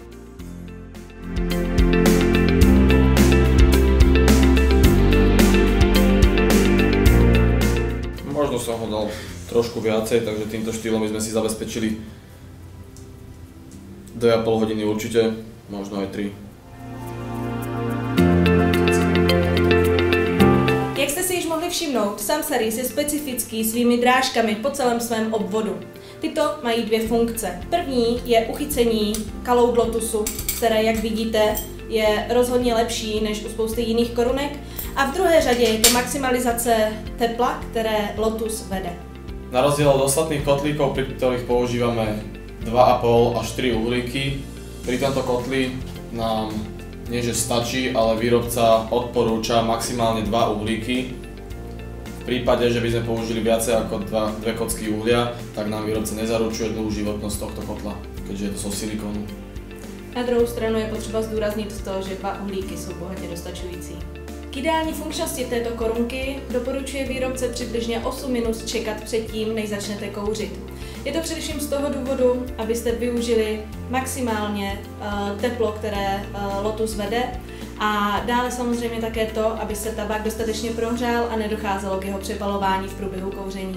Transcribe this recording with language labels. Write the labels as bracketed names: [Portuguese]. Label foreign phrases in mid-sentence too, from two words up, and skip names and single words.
[Slovak] Možno som ho dal trošku viacej, takže týmto štýlom by sme si zabezpečili 2,5 hodiny určite, možno aj 3. [Czech] Jak jste si již mohli všimnout, Samsaris je specifický svými drážkami po celém svém obvodu. Tyto mají dvě funkce. První je uchycení Call-Out Lotusu, které, jak vidíte, je rozhodně lepší než u spousty jiných korunek. A v druhé řadě je to maximalizace tepla, které Lotus vede. [Slovak] Na rozdiel od ostatných kotlíkov, pri ktorých používame 2,5 až 3 uhlíky, pri tomto kotli nám nie že stačí, ale výrobca odporúča maximálne 2 uhlíky. V prípade, že by sme použili viacej ako 2 kocky uhlia, tak nám výrobca nezaručuje dlhú životnosť tohto kotla, keďže je to zo silikonu. [Czech] Na druhou stranu je potřeba zdůraznit to, že 2 uhlíky jsou bohatě dostačující. K ideální funkčnosti této korunky doporučuje výrobce přibližně 8 minut čekat předtím, než začnete kouřit. Je to především z toho důvodu, abyste využili maximálně teplo, které Lotus vede, a dále samozřejmě také to, aby se tabák dostatečně prohřál a nedocházelo k jeho přepalování v průběhu kouření.